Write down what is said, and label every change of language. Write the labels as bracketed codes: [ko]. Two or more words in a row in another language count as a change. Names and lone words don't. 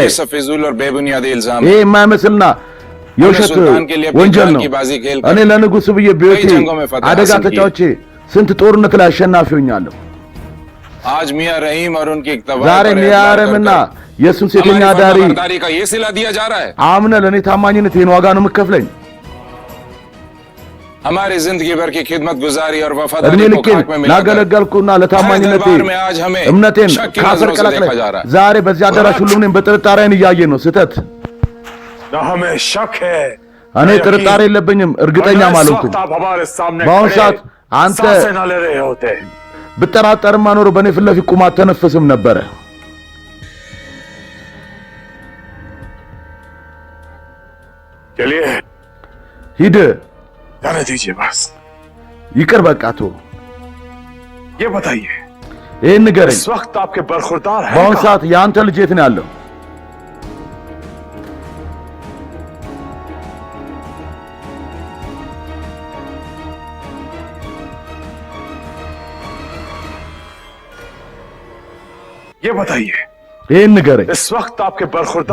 [hi] ये सब फिजूल और बेबुनियादी इल्जाम [am] ይሄ [hi] है। [am] የማይመስልና የውሸት [hi] सुल्तान के लिए अपनी [am] ወንጀል [hi] जान [am] ነው። [hi] की बाजी खेल [am] እኔ [hi] कर [am] ለንጉሱ ብዬ ቤቴ [hi] कई जंगों में फतह [am] አደጋ [hi] हासिल की। [am] ተጫውቼ ስንት ጦርነት ላይ አሸናፊ ሆኛለሁ። [hi] आज मियां रहीम और उनकी [am] ዛሬ ሚያረምና የሱን ሴተኛ ዳሪ [hi] फर्माबरदारी का ये सिला दिया जा रहा है। [am] አምነ ለኔ ታማኝነት ይሄን ዋጋ ነው የምከፍለኝ። [hi] हमारी जिंदगी भर की खिदमत गुजारी और [am] እድሜ [hi] वफादारी को [am] ልኬን [hi] खाक में मिलाकर [am] ላገለገልኩና ለታማኝነቴ [hi] दरबार में आज हमें [am] እምነቴን [hi] शक की [am] ካሰር [hi] नजरों से [am] ቀላቅለ [hi] देखा जा रहा है। [am] ዛሬ በዚህ አዳራሽ ሁሉም እኔን በጥርጣሬን እያየ ነው። ስህተት [hi] न हमें शक है [am] እኔ ጥርጣሬ የለብኝም፣ እርግጠኛም አልሆንኩም። [hi] आप हमारे सामने [am] በአሁኑ [hi] खड़े [am] ሰዓት አንተ [hi] सांसें न ले रहे होते। [am] ብጠራጠርማ ኖሮ በእኔ ፊት ለፊት ቁም አትተነፍስም ነበረ። [hi] चलिए [am] ሂድ፣ [hi] जाने दीजिए बस। [am] ይቅር በቃ ቶ [hi] ये बताइए [am] ይህን ንገረኝ። [hi] इस वक्त आपके बरखुरदार है [am] በአሁኑ ሰዓት የአንተ ልጅ የት ነው ያለው? [hi] ये बताइए [am] ይህን ንገረኝ። [hi] इस वक्त आपके बरखुरदार